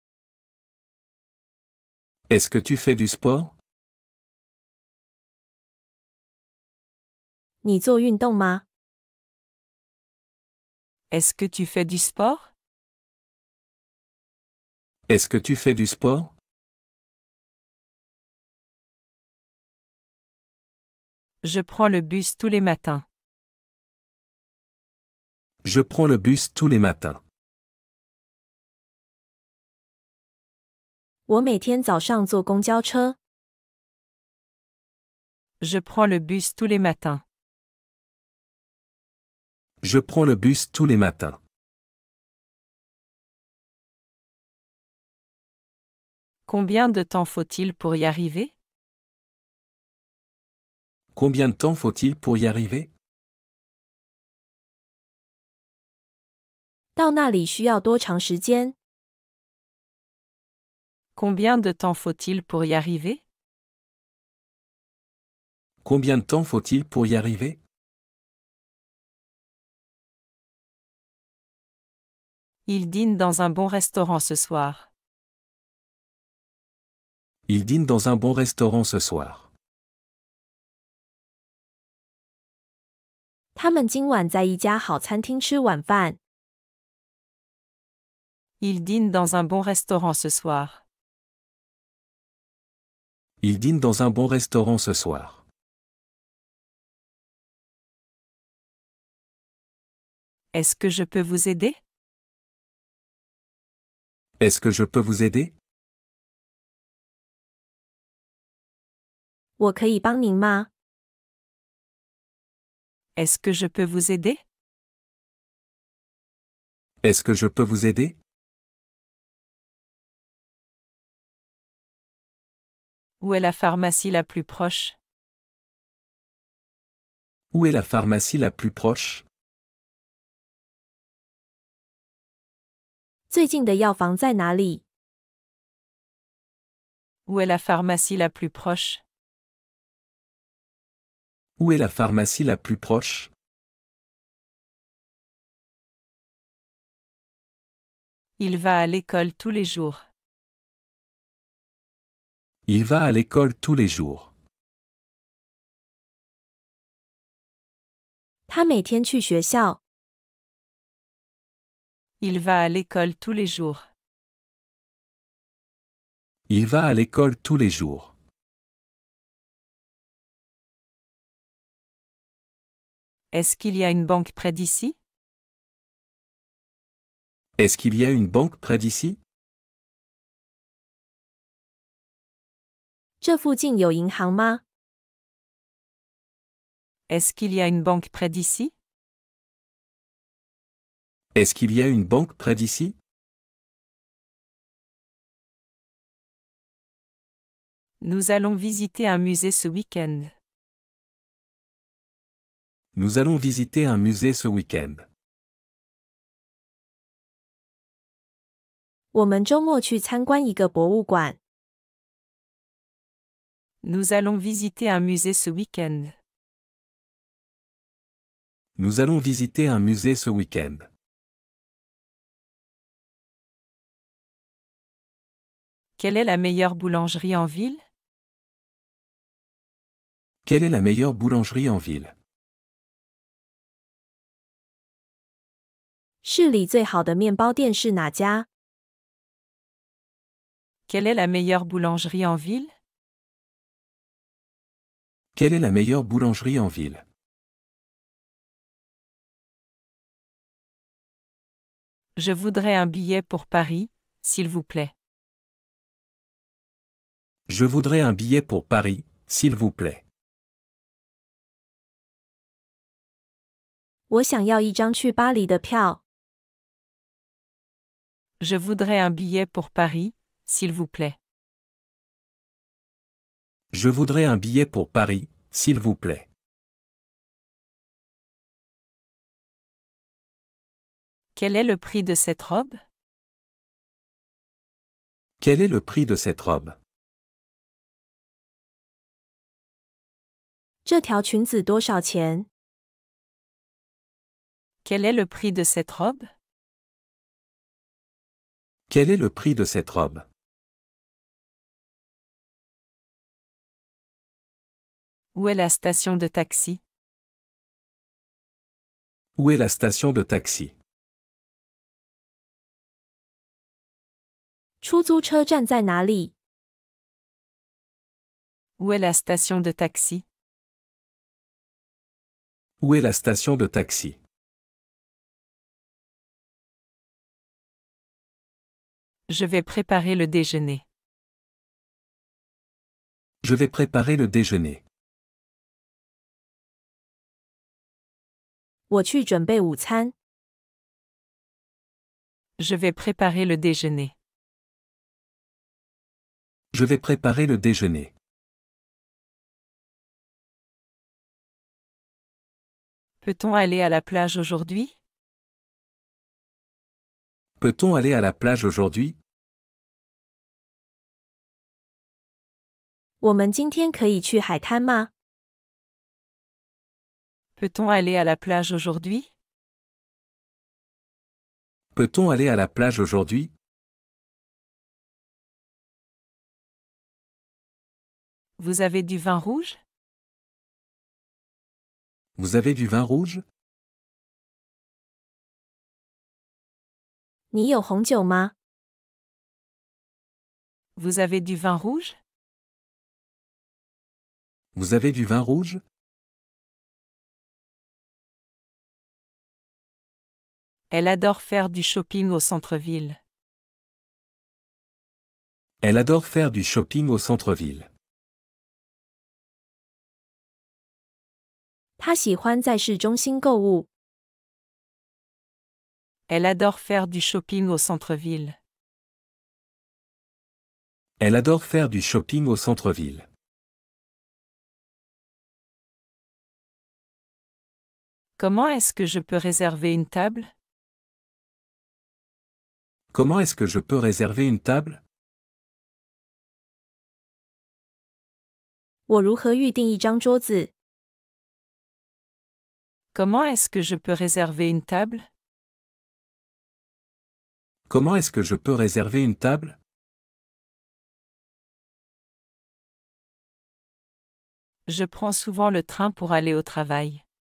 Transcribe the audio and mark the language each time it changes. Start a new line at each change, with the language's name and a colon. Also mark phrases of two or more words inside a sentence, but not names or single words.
French: Est-ce que tu fais du sport?
Chinese: 你做运动吗？
French: Est-ce que tu fais du sport? Est-ce que tu fais du sport? Je prends le bus tous les matins. Je prends le bus tous les matins.
Chinese: 我每天早上坐公交车。
French: Je prends le bus tous les matins. Je prends le bus tous les matins. Combien de temps faut-il pour y arriver? Combien de temps faut-il pour y arriver?
Chinese: 到那里需要多长时间？
French: Combien de temps faut-il pour y arriver? Combien de temps faut-il pour y arriver? Il dîne dans un bon restaurant ce soir. Il dîne dans un bon restaurant ce soir.
Chinese: 他们今晚在一家好餐厅吃晚饭。
French: Il dîne dans un bon restaurant ce soir. Il dîne dans un bon restaurant ce soir. Est-ce que je peux vous aider? Est-ce que je peux vous aider?
Chinese: 我可以帮您吗？
French: Est-ce que je peux vous aider? Est-ce que je peux vous aider? Où est la pharmacie la plus proche? Où est la pharmacie la plus proche?
Chinese: 最近的药房在哪里？
French: Où est la pharmacie la plus proche? Où est la pharmacie la plus proche? Il va à l'école tous les jours. Il va à l'école tous les jours.
Chinese: 他每天去学校。
French: Il va à l'école tous les jours. Il va à l'école tous les jours. Est-ce qu'il y a une banque près d'ici? Est-ce qu'il y a une banque près d'ici?
Chinese: 这附近有银行吗？
French: Est-ce qu'il y a une banque près d'ici? Est-ce qu'il y a une banque près d'ici? Nous allons visiter un musée ce week-end. Nous allons visiter un musée ce week-end.
Chinese: 我们周末去参观一个博物馆。
French: Nous allons visiter un musée ce week-end. Nous allons visiter un musée ce week-end. Quelle est la meilleure boulangerie en ville? Quelle est la meilleure boulangerie en ville?
Chinese: 市里最好的面包店是哪家？
French: Quelle est la meilleure boulangerie en ville? Quelle est la meilleure boulangerie en ville? Je voudrais un billet pour Paris, s'il vous plaît. Je voudrais un billet pour Paris, s'il vous plaît.
Chinese: 我想要一张去巴黎的票。
French: Je voudrais un billet pour Paris, s'il vous plaît. Je voudrais un billet pour Paris, s'il vous plaît. Quel est le prix de cette robe? Quel est le prix de cette robe?
Chinese: 这条裙子多少钱？
French: Quel est le prix de cette robe? Quel est le prix de cette robe? Où est la station de taxi? Où est la station de taxi?
Chinese: 出租车站在哪里？
French: Où est la station de taxi? Où est la station de taxi? Je vais préparer le déjeuner. Je vais préparer le déjeuner.
Chinese: 我去准备午餐。
French: Je vais préparer le déjeuner. Je vais préparer le déjeuner. Peut-on aller à la plage aujourd'hui? Peut-on aller à la plage aujourd'hui?
Chinese: 我们今天可以去海滩吗？
French: Peut-on aller à la plage aujourd'hui? Peut-on aller à la plage aujourd'hui? Vous avez du vin rouge? Vous avez du vin rouge?
Chinese: 你有红酒吗？
French: Vous avez du vin rouge? Vous avez du vin rouge? Elle adore faire du shopping au centre-ville. Elle adore faire du shopping au centre-ville.
Chinese: 他喜欢在市中心购物。
French: Elle adore faire du shopping au centre-ville. Elle adore faire du shopping au centre-ville. Comment est-ce que je peux réserver une table? Comment est-ce que je peux réserver une table?
Chinese: 我如何预定一张桌子？
French: Comment est-ce que je peux réserver une table? Comment est-ce que je peux réserver une table? Je prends souvent le train pour aller au travail.